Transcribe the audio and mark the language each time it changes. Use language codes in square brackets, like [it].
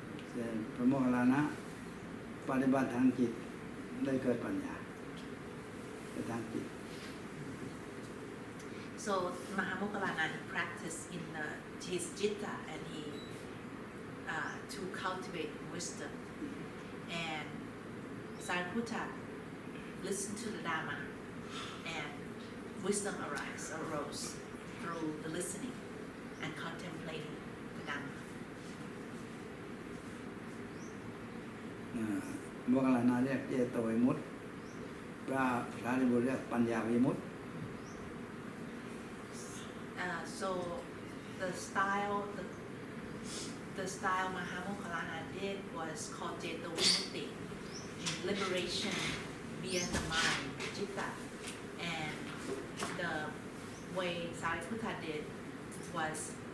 [th] เช่นพระโมคคัลลานะปฏิบัติทางจิตได้เกิดปัญญาในทางจิต [en] so Mahamokkallana he practiced in his citta and he to cultivate wisdom and Sariputta listened to the Dharma and wisdom arose through the listening and contemplating the Dharma [th] โมคคัลลานะเรียกเจโตวิมุตติพระสารีบุตรเรียกปัญญาวิมุตติ [en] so the style Mahamokkallana did was called Jeta Vimutti, liberation via the mind, citta. And the way Sariputta did was